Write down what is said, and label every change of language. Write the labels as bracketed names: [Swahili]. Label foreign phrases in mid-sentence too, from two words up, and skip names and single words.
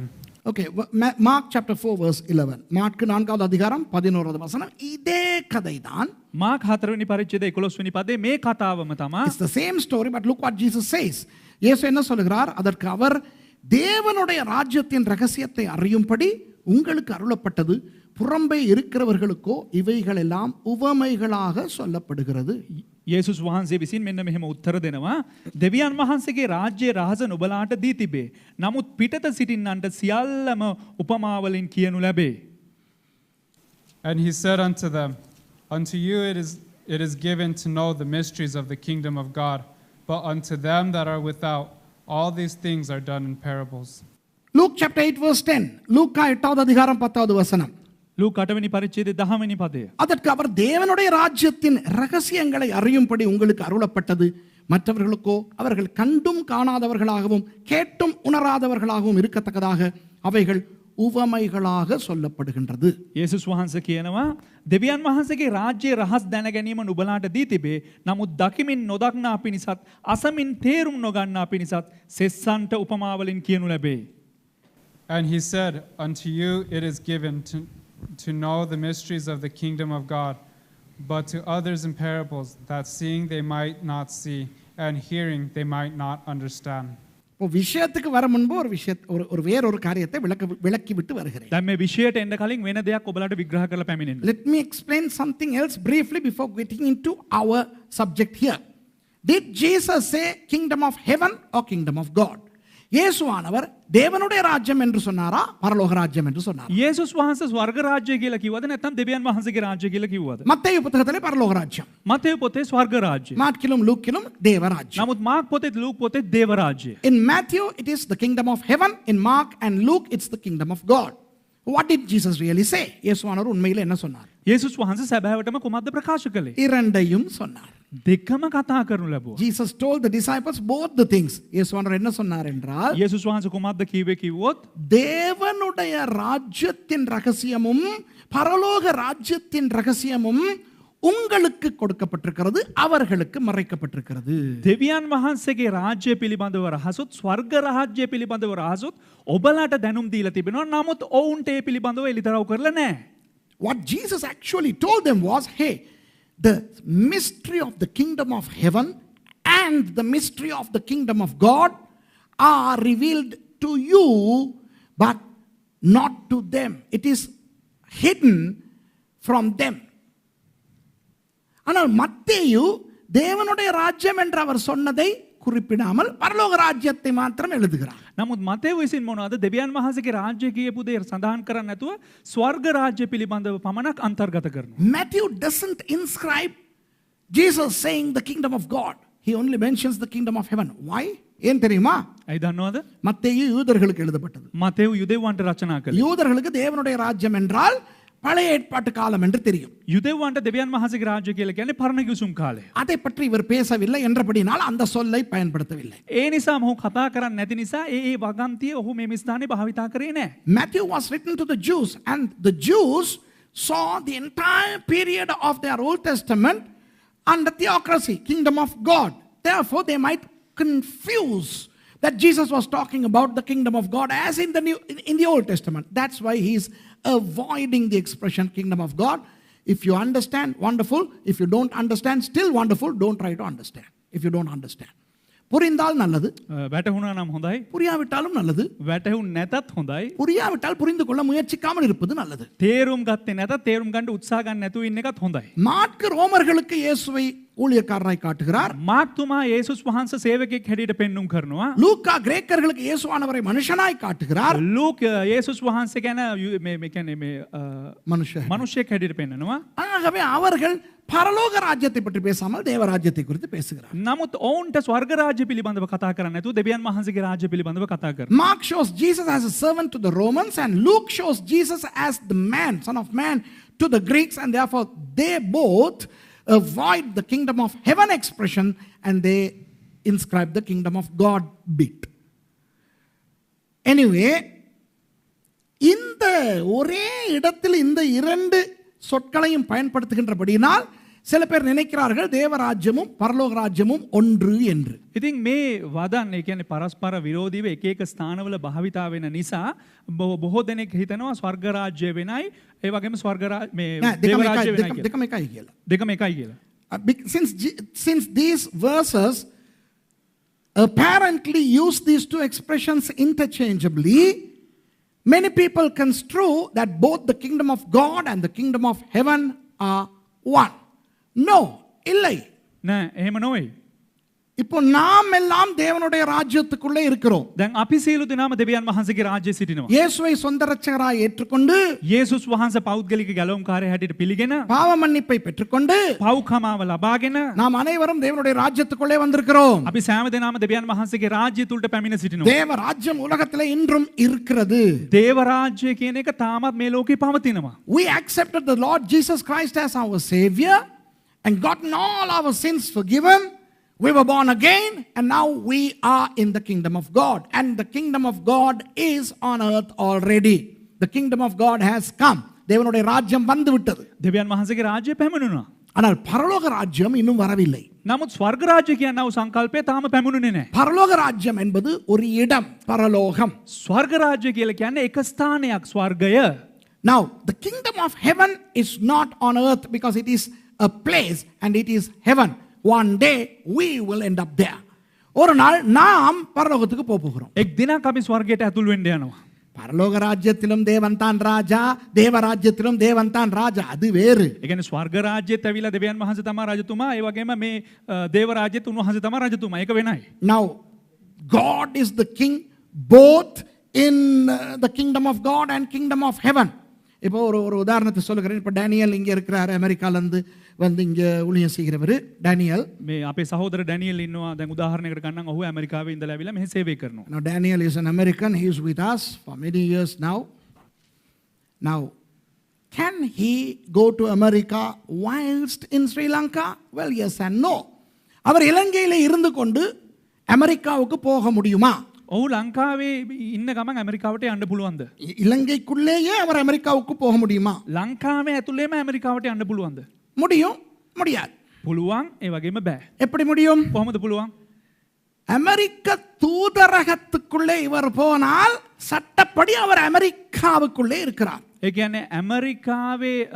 [English] Okay, Mark chapter 4 verse 11. [Tamil] மார்க் 4வது அதிகாரம் 11வது வசனம். இதே கதைதான். [Sinhala] මාක් 4 වෙනි පරිච්ඡේදයේ 11 වෙනි පදේ මේ කතාවම තමයි. [English] It's the same story, but look what Jesus says. [Tamil] இயேசு என்ன சொல்கிறார்? அதற்கு அவர், தேவனுடைய ராஜ்யத்தின் ரகசியத்தை அறியும்படி உங்களுக்கு அருளப்பட்டது, புறம்பே இருக்கிறவர்களுக்கோ இவைகள் எல்லாம் உவமைகளாக சொல்லப்படுகிறது. [Sinhala] යේසුස් වහන්සේ විසින් මෙන්න මෙහෙම උත්තර දෙනවා. දෙවියන් වහන්සේගේ රාජ්‍යයේ රහස නුඹලාට දී තිබේ. නමුත් පිටත සිටින්නන්ට සියල්ලම උපමාවලින් කියනු ලැබේ. [English] And he said unto them, Unto you it is given to know the mysteries of the kingdom of God, but unto them that are without, all these things are done in parables. Luke chapter 8 verse 10. [Tamil] லூக்கா 8வது அதிகாரம் 10வது வசனம். [Sinhala] ලූකා 8 වෙනි පරිච්ඡේදයේ 10 වෙනි පදය. [Tamil] அதற்கு அவர், தேவனுடைய ராஜ்யத்தின் ரகசியங்களை அறியும்படி உங்களுக்கு அருளப்பட்டது, மற்றவர்களுக்கோ அவர்கள் கண்டும் காணாதவர்களாகவும் கேட்டும் உணராதவர்களாகவும் இருக்கத்தக்கதாக அவைகள் උවමයිகளாக சொல்லப்படுகின்றது. [Sinhala] යේසුස් වහන්සේ කියනවා, දෙවියන් වහන්සේගේ රාජ්‍යයේ රහස් දැන ගැනීම නුඹලාට දී තිබේ. නමුත් දකිමින් නොදක්නා පිණිසත්, අසමින් තේරුම් නොගන්නා පිණිසත් සෙස්සන්ට උපමාවලින් කියනු ලැබේ. [English] And he said, Unto you it is given to know the mysteries of the kingdom of God, but to others in parables, that seeing they might not see, and hearing they might not understand. [Tamil] விஷயத்துக்கு வர முன்பு ஒரு வேறொரு காரியத்தை விளக்கி விட்டு வருகிறேன். [Sinhala] දැන් මේ විෂයට එන්න කලින් වෙන දෙයක් ඔබලාට විග්‍රහ කරලා පැමිණෙන්න. [English] Let me explain something else briefly before getting into our subject here. Did Jesus say kingdom of heaven or kingdom of God? [Tamil] இயேசுவானவர் தேவனுடைய ராஜ்யம் என்று சொன்னாரா பரலோக ராஜ்யம் என்று சொன்னாரா? [Sinhala] යේසුස් වහන්සේ ස්වර්ග රාජ්‍ය කියලා කිව්වද නැත්නම් දෙවියන් වහන්සේගේ රාජ්‍ය කියලා කිව්වද? [Tamil] மத்தேயு புத்தகத்திலே பரலோக ராஜ்யம், [Sinhala] මතේ පොතේ ස්වර්ග රාජ්‍ය. [Tamil] மார்க்கிலும் லூக்கிலும் தேவ ராஜ்யம். [Sinhala] නමුත් මාක් පොතේ ලූක් පොතේ දේව රාජ්‍ය. [English] In Matthew it is the kingdom of heaven, in Mark and Luke it's the kingdom of God. What did Jesus really say? [Tamil] இயேசுவானவர் உண்மையிலே என்ன சொன்னார்? [Sinhala] යේසුස් වහන්සේ සැබෑවටම කුමක්ද ප්‍රකාශ කළේ? [Tamil] இரண்டையும் சொன்னார். [Sinhala] දෙකම කතා කරනු ලැබුවා. [English] Jesus told the disciples both the things. [Tamil] இயேசுவானவர் என்ன சொன்னார் என்றால், [Sinhala] යේසුස් වහන්සේ කුමක්ද කිව්වේ කිව්වොත් [Tamil] தேவனுடைய ராஜ்யத்தின் ரகசியமும் பரலோக ராஜ்யத்தின் ரகசியமும் உங்களுக்கு கொடுக்கப்பட்டிருக்கிறது, அவர்களுக்கு மறைக்கப்பட்டிருக்கிறது. [Sinhala] දෙවියන් වහන්සේගේ රාජ්‍ය පිළිබඳව රහසොත් ස්වර්ග රාජ්‍ය පිළිබඳව රහසොත් ඔබලාට දැනුම් දීලා තිබෙනවා. නමුත් ඔවුන්ට ඒ පිළිබඳව එලිදරව් කරලා නැහැ. [English] What Jesus actually told them was, hey, the mystery of the kingdom of heaven and the mystery of the kingdom of God are revealed to you, but not to them. It is hidden from them. [Tamil] ஆனால் மத்தேயு தேவனுடைய ராஜ்யம் என்று அவர் சொன்னதை குறிப்பிடாமல் பரலோக ராஜ்யத்தை மாத்திரம் எழுதுகிறார். [Sinhala] නමුත් මතේ විසින් මොනවද දෙවියන් වහන්සේගේ රාජ්‍ය කියපු දේ සඳහන් කරන්නේ නැතුව ස්වර්ග රාජ්‍ය පිළිබඳව පමණක් අන්තර්ගත කරනවා. [English] Matthew doesn't inscribe Jesus saying the kingdom of God. He only mentions the kingdom of heaven. Why? [Tamil] ஏன் தெரியுமா? [Sinhala] ඇයි දන්නවද? [Tamil] மத்தேயு யூதர்களுக்கு எழுதப்பட்டது. [Sinhala] මතේව් යුදෙව්වන්ට රචනා කළේ. [Tamil] யூதர்களுக்கு தேவனுடைய ராஜ்யம் என்றால் பழைய ஏற்பாட்டு காலம் என்று தெரியும். [Sinhala] යුදෙව්වන්ට දෙවියන් වහන්සේගේ රාජ්‍ය කියලා කියන්නේ පරණ කිවිසුම් කාලය. [Tamil] அதை பற்றி இவர் பேசவில்லை என்றபடினால் அந்த சொல்லை பயன்படுத்தவில்லை. [Sinhala] ඒ නිසා මොහු කතා කරන්නේ නැති නිසා ඒ වගන්තිය ඔහු මේ ස්ථානේ භාවිතා කරේ නැහැ. [English] Matthew was written to the Jews, and the Jews saw the entire period of their Old Testament under theocracy, kingdom of God. Therefore, they might confuse that Jesus was talking about the kingdom of God as in the Old Testament. That's why he is avoiding the expression kingdom of God. If you understand, wonderful. If you don't understand, still wonderful. Don't try to understand if you don't understand. [Tamil] புரிந்தால் நல்லது, [Sinhala] වැටහුණා නම් හොඳයි. [Tamil] புரியாவிட்டாலும் நல்லது. [Sinhala] වැටහුන් නැතත් හොඳයි. [Tamil] புரியாவிட்டால் புரிந்து கொள்ள முயற்சிக்காமல் இருப்பது நல்லது. [Sinhala] තේරුම් ගත්තේ නැතත් තේරුම් ගන්න උත්සාහ ගන්න නැතුව ඉන්න එකත් හොඳයි. [Tamil] மாற்கு ரோமர்களுக்கு இயேசுவை ஊழியக்காரராய் காட்டுகிறார். [Sinhala] මාක් තුමා යේසුස් වහන්සේ සේවකෙක් හැටියට පෙන්눔 කරනවා. [Tamil] லூக்கா கிரேக்கர்களுக்கு இயேசுவானவரை மனுஷனாய் காட்டுகிறார். [Sinhala] ලූක් යේසුස් වහන්සේ ගැන මේ කියන්නේ මේ [Tamil] மனுஷன். [Sinhala] මිනිසෙක් හැටියට පෙන්නනවා. [Tamil] ஆகவே அவர்கள் பரலோக ராஜ்யத்தை பற்றி பேசாமல் தேவ ராஜ்யத்தை குறித்து பேசுகிறார். [Sinhala] නමුත් ඔවුන්ට ස්වර්ග රාජ්‍ය පිළිබඳව කතා කරන්නේ නැතුව දෙවියන් වහන්සේගේ රාජ්‍ය පිළිබඳව කතා කරනවා. [English] Mark shows Jesus as a servant to the Romans, and Luke shows Jesus as the man, son of man, to the Greeks, and therefore they both avoid the kingdom of heaven expression and they inscribe the kingdom of God bit. Anyway, [Tamil] இந்த ஒரே இடத்தில் இந்த இரண்டு சொற்களையும் பயன்படுத்துகின்றபடியினால் சில பேர் நினைக்கிறார்கள் தேவராஜ்யமும் பரலோக ராஜ்யமும் ஒன்று என்று. [Sinhala] ඉතින් මේ වදන් ඒ කියන්නේ පරස්පර විරෝධීව එක එක ස්ථානවල භාවිතා වෙන නිසා බොහෝ දෙනෙක් හිතනවා ස්වර්ග රාජ්‍ය වෙනයි ඒ වගේම ස්වර්ග මේ දේව රාජ්‍ය වෙනයි කියලා. දෙකම එකයි කියලා. දෙකම එකයි කියලා. [English] Since these verses apparently use these two expressions interchangeably, many people construe that both the kingdom of God and the kingdom of heaven are one. No, [Tamil] இல்லை. [Sinhala] නෑ එහෙම නෙවෙයි. [Tamil] இப்போ நாம் எல்லாம் தேவனுடைய ராஜ்யத்துக்குள்ளே இருக்கிறோம். [Sinhala] දැන් අපි සියලු දෙනාම දෙවියන් වහන්සේගේ රාජ්‍යයේ සිටිනවා. [Tamil] இயேசுவை சொந்த இரட்சகராய் ஏற்றுக்கொண்டு [Sinhala] යේසුස් වහන්සේ පෞද්ගලික ගැලවුම්කාරයා හැටියට පිළිගෙන [Tamil] பாவ மன்னிப்பை பெற்றுக்கொண்டு [Sinhala] පව්කමාව ලබාගෙන [Tamil] நாம் அனைவரும் தேவனுடைய ராஜ்யத்துக்குள்ளே வந்திருக்கிறோம். [Sinhala] අපි සෑම දෙනාම දෙවියන් වහන්සේගේ රාජ්‍ය තුලට පැමිණ සිටිනවා. [Tamil] தேவ ராஜ்யம் உலகத்திலே இன்றும் இருக்கிறது. [Sinhala] දේව රාජ්‍ය කියන එක තාමත් මේ ලෝකේ පවතිනවා. [English] We accepted the Lord Jesus Christ as our Savior and gotten all our sins forgiven. We were born again and now we are in the kingdom of God. And the kingdom of God is on earth already. The kingdom of God has come. [Tamil] தேவனுடைய ராஜ்யம் வந்து விட்டது. [Sinhala] දෙවියන් වහන්සේගේ රාජ්‍ය පැමිණුණා. [Tamil] ஆனால் பரலோக ராஜ்யம் இன்னும் வரவில்லை. [Sinhala] නමුත් ස්වර්ග රාජ්‍ය කියනව සංකල්පය තාම පැමුණුනේ නැහැ. [Tamil] பரலோக ராஜ்யம் என்பது ஒரு இடம், பரலோகம். [Sinhala] ස්වර්ග රාජ්‍ය කියලා කියන්නේ එක ස්ථානයක් ස්වර්ගය. [English] Now, the kingdom of heaven is not on earth because it is a place and it is heaven. One day we will end up there. [Tamil] ஒரு நாள் நாம் பரலோகத்துக்கு போகிறோம். [Sinhala] එක් දිනක් අපි ස්වර්ගයට ඇතුල් වෙන්න යනවා. [Tamil] பரலோக ராஜ்யத்திலும் தேவன் தான் ராஜா, தேவ ராஜ்யத்திலும் தேவன் தான் ராஜா. அது வேறு. [Sinhala] ඒ කියන්නේ ස්වර්ග රාජ්‍යයට ඇවිල්ලා දෙවියන් වහන්සේ තමයි රජතුමා, ඒ වගේම මේ දේව රාජ්‍යයට උන්වහන්සේ තමයි රජතුමා. ඒක වෙනයි. [English] Now, God is the king both in the kingdom of God and kingdom of heaven. [Tamil] இப்போ ஒரு உதாரணத்தை சொல்லுகிறேன். இப்போ டேனியல் இங்கே இருக்கிறாரு, அமெரிக்காலேருந்து வந்து இங்கே ஊழியம் செய்கிறவர் டேனியல். [Sinhala] මේ අපේ සහෝදර ඩැනියල් ඉන්නවා. දැන් උදාහරණයකට ගන්නම් ඔහු ඇමරිකාවේ ඉඳලා ඇවිල්ලා මෙහි සේවය කරනවා. [English] Now Daniel is an American. He is with us for many years now. Now, can he go to America whilst in Sri Lanka? Well, yes and no. [Tamil] அவர் இலங்கையில் இருந்து கொண்டு அமெரிக்காவுக்கு போக முடியுமா? [Sinhala] ඔහු ලංකාවේ ඉන්න ගමන් ඇමරිකාවට යන්න පුළුවන්ද? [Tamil] இலங்கைக்குள்ளேயே அவர் அமெரிக்காவுக்கு போக முடியுமா? [Sinhala] ලංකාවේ ඇතුළේම ඇමරිකාවට යන්න පුළුවන්ද? [Tamil] முடியும், முடியாது. [Sinhala] පුළුවන්, ඒ වගේම බෑ. [Tamil] எப்படி முடியும்? [Sinhala] කොහොමද පුළුවන්? [Tamil] அமெரிக்க தூதரகத்துக்குள்ளே இவர் போனால் சட்டப்படி அவர் அமெரிக்காவுக்குள்ளே இருக்கிறார். [Sinhala] ඒ කියන්නේ ඇමරිකාවේ